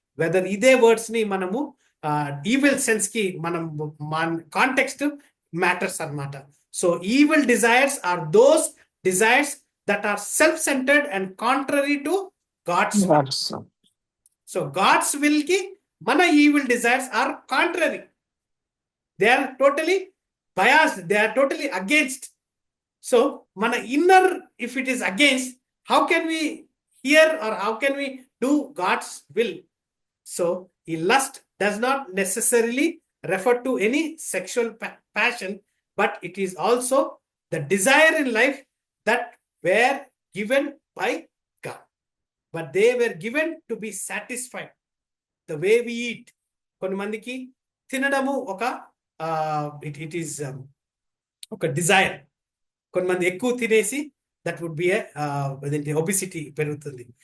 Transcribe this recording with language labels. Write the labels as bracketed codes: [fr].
[te] Weather ఇదే words ని మనము ఈవిల్ సెన్స్ కి మనం కాంటెక్స్ట్ మ్యాటర్స్ అన్నమాట. [en] So evil desires are those desires that are self centred and contrary to God's. [te] So God's will కి మన evil desires are contrary. [en] They are totally biased, they are totally against. So [te] mana [en] inner, if it is against, how can we hear or how can we do God's will? So lust does not necessarily refer to any sexual passion, but it is also the desire in life that were given by God, but they were given to be satisfied. The way we eat, [te] konimandiki tinadamu oka [en] It is ఒక desire. [te] కొంతమంది ఎక్కువ తినేసి [en] that would be [te] అదేంటి obesity పెరుగుతుంది.